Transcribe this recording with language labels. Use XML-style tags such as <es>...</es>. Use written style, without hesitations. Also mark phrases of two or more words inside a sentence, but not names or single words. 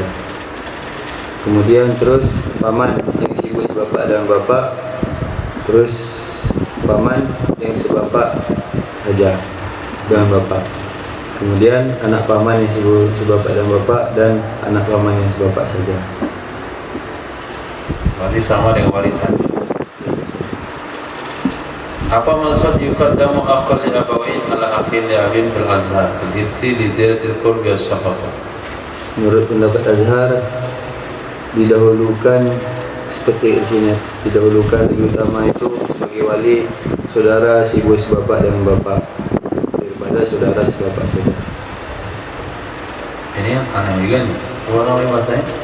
<id>Kemudian terus paman yang seibu sebapak dan bapak, terus paman yang sebapak saja dengan bapak. Kemudian anak paman yang sebapak dan bapak, dan anak paman yang sebapak saja. Berarti sama dengan warisan. Apa maksud</id> <ar>يقدم الأخ لأبوين على الأخ لأب في الأظهر في الإرث لزيادة القرب والشفقة?</ar> <id>Menurut pendapat azhar, didahulukan seperti isinya, didahulukan lebih utama itu sebagai wali saudara seibu sebapak dengan bapak daripada saudara sebapak saja. Ini yang aneh juga nih. Apa namanya bahasanya?</id>